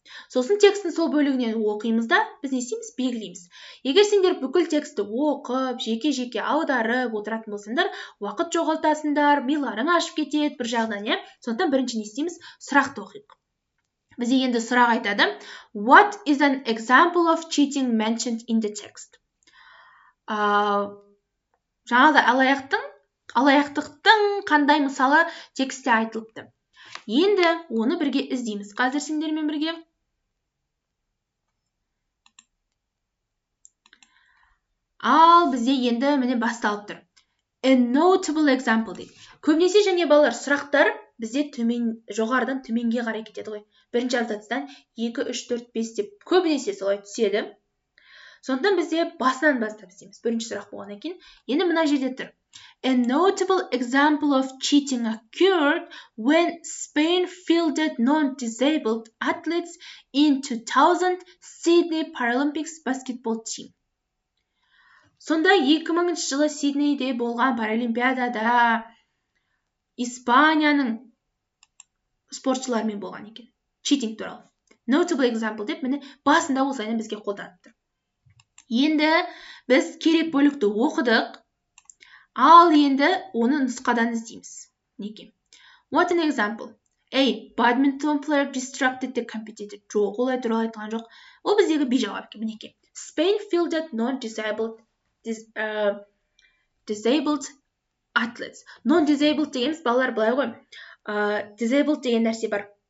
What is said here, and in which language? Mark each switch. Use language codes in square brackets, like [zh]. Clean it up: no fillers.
[kk] Сосын текстің сол бөлігінен оқимыз да, біз не істейміз? Белгілейміз. Егер сендер бүкіл текстті оқып, жеке-жеке аударып отыратын болсаңдар, уақыт жоғалтасыңдар, миларың ашып кетеді бір жағынан, сондықтан бірінші не істейміз? Сұрақты оқиық. Бізде енді сұрақ айтады. [en] What is an example of cheating mentioned in the text? [kk] Жаңағыда алаяқтықтың қандай мысалы текстте айтылыпты. Енді оны бірге іздейміз. Қазір сендермен бірге. Ал бізде енді міне басталып тұр. [en] A notable example [kk] дейді. Көбінесе және балалар сұрақтар бізде жоғарыдан төменге қарай кетеді ғой. Бірінші абзацтан 2, 3, 4, 5 деп көбінесе солай түседі. Сондықтан бізде басынан бастап істейміз. Бірінші сұрақ болғаннан кейін. Енді мына жерде тұр. [en] A notable example of cheating occurred when Spain fielded non-disabled athletes in 2000 Sydney Paralympics basketball team. [kk] Сонда 2000 жылы Сиднейде болған паралимпиадада Испанияның спортшылармен болған екен. Cheating туралы. [en] Notable example [kk] деп міне басында осылайынан бізге қолданып тұр. Енді біз керек бөлікті оқыдық, ал енді оны нұсқадан іздейміз. Неге? [en] What an example. A. Badminton player distracted the competitor. [kk] Жоқ, олай туралы айтылған жоқ. Ол біздегі B жауап екен. Мінеке. [en] Spain fielded non-disabled athletes. [kk] Non-disabled дегеніміз балалар былай ғой. Disabled деген нәрсе бар.